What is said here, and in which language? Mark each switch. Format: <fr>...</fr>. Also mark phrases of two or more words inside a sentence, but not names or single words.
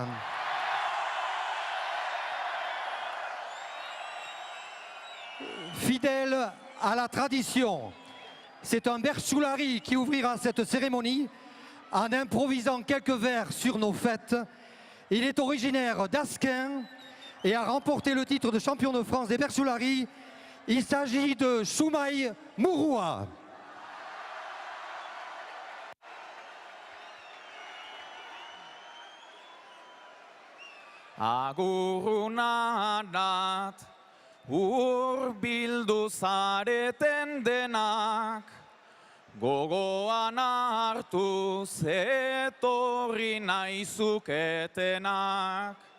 <fr>Fidèle à la tradition, c'est un Berchoulari qui ouvrira cette cérémonie en improvisant quelques vers sur nos fêtes. Il est originaire d'Asquin et a remporté le titre de champion de France des Berchoulari. Il s'agit de Choumaï Mouroua.</fr> <eu>Agurunadat hurbildu zareten denak, gogoan hartuz etorri nahi zuketenak.</eu>